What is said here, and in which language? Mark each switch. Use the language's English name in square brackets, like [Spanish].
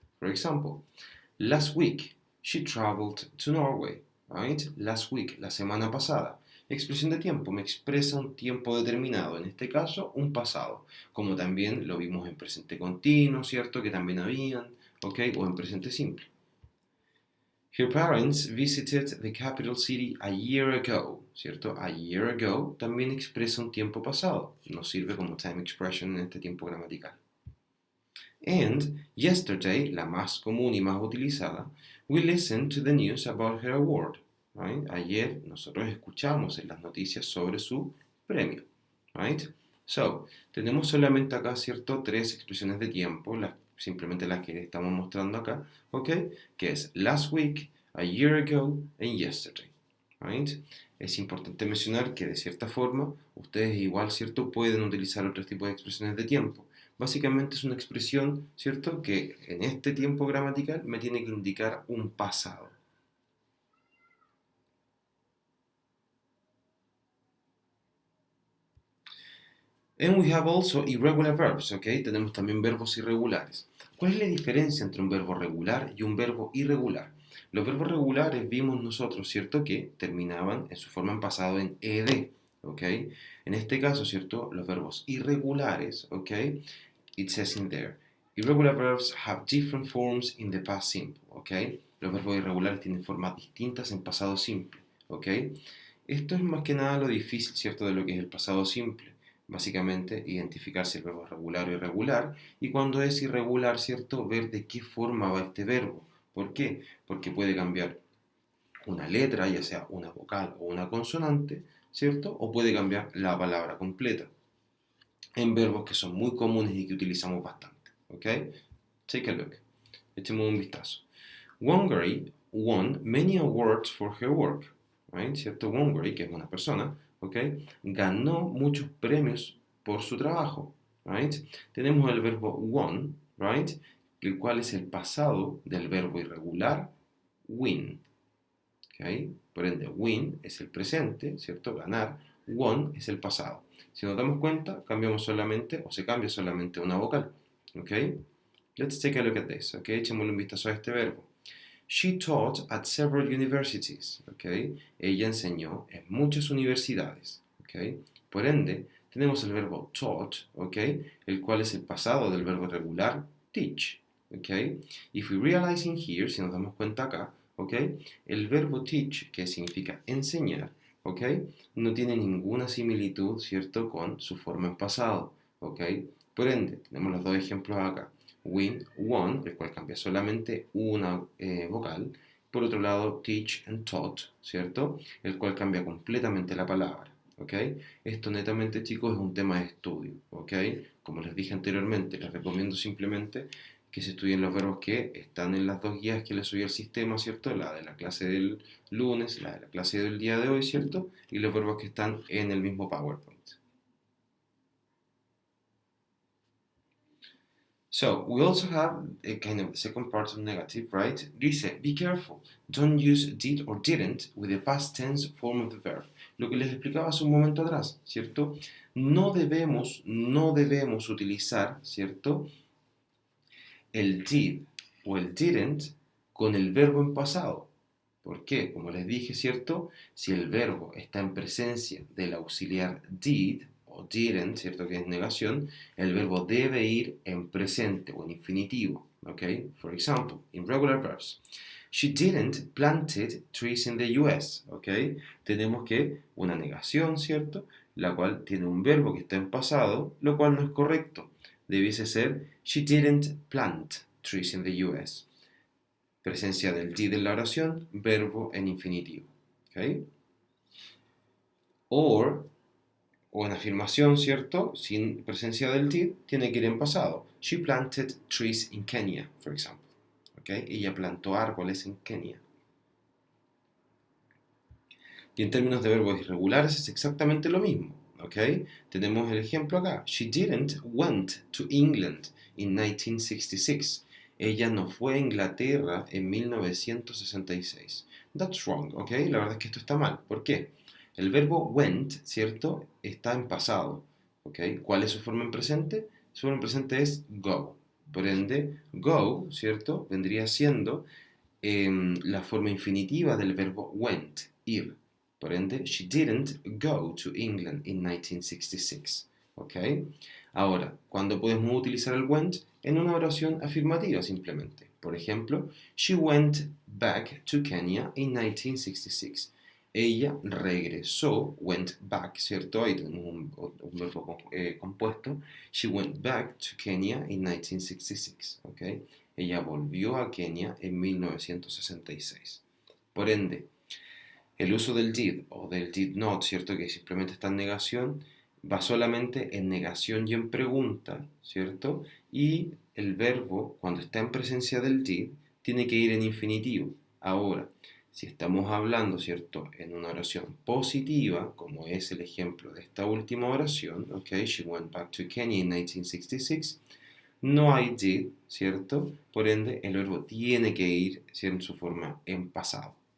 [English] For example, last week she traveled to Norway, right, last week, [Spanish] la semana pasada. Expresión de tiempo me expresa un tiempo determinado, en este caso un pasado, como también lo vimos en presente continuo, ¿cierto? Que también habían, [English] ¿ok? [Spanish] O en presente simple. [English] Her parents visited the capital city a year ago, ¿cierto? [Spanish] A year ago también expresa un tiempo pasado, nos sirve como time expression en este tiempo gramatical. [English] And yesterday, [Spanish] la más común y más utilizada, [English] we listened to the news about her award. Right? [Spanish] Ayer nosotros escuchamos en las noticias sobre su premio. Right? So, tenemos solamente acá, ¿cierto?, tres expresiones de tiempo, simplemente las que estamos mostrando acá, ¿ok? Que es [English] last week, a year ago, and yesterday. Right? [Spanish] Es importante mencionar que de cierta forma ustedes igual, ¿cierto?, pueden utilizar otros tipos de expresiones de tiempo. Básicamente es una expresión, ¿cierto?, que en este tiempo gramatical me tiene que indicar un pasado. [English] And we have also irregular verbs, ¿ok? [Spanish] Tenemos también verbos irregulares. ¿Cuál es la diferencia entre un verbo regular y un verbo irregular? Los verbos regulares vimos nosotros, ¿cierto?, que terminaban en su forma en pasado en ed, ¿ok? En este caso, ¿cierto?, los verbos irregulares, ¿ok? [English] It says in there, irregular verbs have different forms in the past simple, ¿ok? [Spanish] Los verbos irregulares tienen formas distintas en pasado simple, ¿ok? Esto es más que nada lo difícil, ¿cierto?, de lo que es el pasado simple. básicamente identificar si el verbo es regular o irregular, y cuando es irregular, ¿cierto? Ver de qué forma va este verbo. ¿Por qué? Porque puede cambiar una letra, ya sea una vocal o una consonante, ¿cierto? O puede cambiar la palabra completa en verbos que son muy comunes y que utilizamos bastante. [English] ¿Ok? Take a look. [Spanish] Echemos un vistazo. [English] Wangari won many awards for her work. Right? [Spanish] ¿Cierto? Wangari, que es una persona, ¿ok? Ganó muchos premios por su trabajo. Right? Tenemos el verbo won, right? El cual es el pasado del verbo irregular win. ¿Okay? Por ende, win es el presente, ¿cierto? Ganar. Won es el pasado. Si nos damos cuenta, cambiamos solamente, o se cambia solamente una vocal. ¿Ok? [English] Let's take a look at this. [Spanish] ¿Ok? Echémosle un vistazo a este verbo. [English] She taught at several universities. ¿Ok? [Spanish] Ella enseñó en muchas universidades. ¿Ok? Por ende, tenemos el verbo taught, ¿ok? El cual es el pasado del verbo regular teach. ¿Ok? [English] If we realize in here, [Spanish] si nos damos cuenta acá, ¿ok? El verbo teach, que significa enseñar, ¿ok? No tiene ninguna similitud, ¿cierto?, con su forma en pasado, ¿ok? Por ende, tenemos los dos ejemplos acá. Win, won, el cual cambia solamente una vocal. Por otro lado, teach and taught, ¿cierto? El cual cambia completamente la palabra, ¿ok? Esto netamente, chicos, es un tema de estudio, ¿ok? Como les dije anteriormente, les recomiendo simplemente que se estudien los verbos que están en las dos guías que les subí al sistema, ¿cierto? La de la clase del lunes, la de la clase del día de hoy, ¿cierto? Y los verbos que están en el mismo PowerPoint. [English] So, we also have a kind of the second part of negative, right? [Spanish] Dice, [English] be careful, don't use did or didn't with the past tense form of the verb. [Spanish] Lo que les explicaba hace un momento atrás, ¿cierto? No debemos utilizar, ¿cierto? El did o el didn't con el verbo en pasado. ¿Por qué? Como les dije, ¿cierto? Si el verbo está en presencia del auxiliar did o didn't, ¿cierto? Que es negación, el verbo debe ir en presente o en infinitivo. ¿Ok? [English] For example, in regular verbs. She didn't planted trees in the US. ¿Ok? [Spanish] Tenemos que una negación, ¿cierto? La cual tiene un verbo que está en pasado, lo cual no es correcto. Debiese ser [English] she didn't plant trees in the US. [Spanish] Presencia del did en la oración, verbo en infinitivo. ¿Okay? O en afirmación, ¿cierto? Sin presencia del did, tiene que ir en pasado. [English] She planted trees in Kenya, for example. ¿Okay? [Spanish] Ella plantó árboles en Kenia. Y en términos de verbos irregulares es exactamente lo mismo. ¿Okay? Tenemos el ejemplo acá. [English] She didn't went to England in 1966. [Spanish] Ella no fue a Inglaterra en 1966. [English] That's wrong, [Spanish] ¿ok? La verdad es que esto está mal. ¿Por qué? El verbo went, ¿cierto? Está en pasado, ¿ok? ¿Cuál es su forma en presente? Su forma en presente es go. Por ende, go, ¿cierto? Vendría siendo la forma infinitiva del verbo went, ir. Por ende, [English] she didn't go to England in 1966. ¿Ok? [Spanish] Ahora, ¿cuándo podemos utilizar el went? En una oración afirmativa simplemente. Por ejemplo, [English] she went back to Kenya in 1966. [Spanish] Ella regresó, went back, ¿cierto? Ahí tenemos un verbo compuesto. [English] She went back to Kenya in 1966. [Spanish] ¿Ok? Ella volvió a Kenia en 1966. Por ende, el uso del did o del did not, ¿cierto? Que simplemente está en negación, va solamente en negación y en pregunta, ¿cierto? Y el verbo, cuando está en presencia del did, tiene que ir en infinitivo. Ahora, si estamos hablando, ¿cierto?, en una oración positiva, como es el ejemplo de esta última oración, ¿ok? [English] She went back to Kenya in 1966. [Spanish] No hay did, ¿cierto? Por ende, el verbo tiene que ir en su forma en pasado.